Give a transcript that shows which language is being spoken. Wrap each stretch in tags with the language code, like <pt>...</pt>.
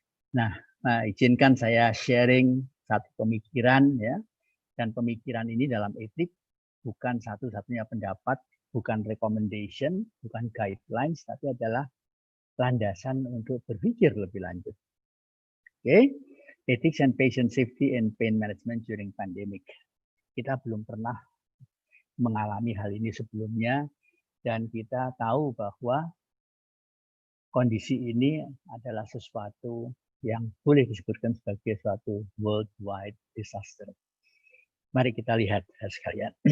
<id>Nah, izinkan saya sharing satu pemikiran ya. Dan pemikiran ini dalam etik bukan satu-satunya pendapat, bukan recommendation, bukan guidelines, tapi adalah landasan untuk berpikir lebih lanjut.</id> <en>Oke, ethics and patient safety in pain management during pandemic.</en> <id>Kita belum pernah mengalami hal ini sebelumnya, dan kita tahu bahwa kondisi ini adalah sesuatu yang boleh disebutkan sebagai suatu</id> <en>worldwide disaster.</en> <id>Mari kita lihat sekalian.</id>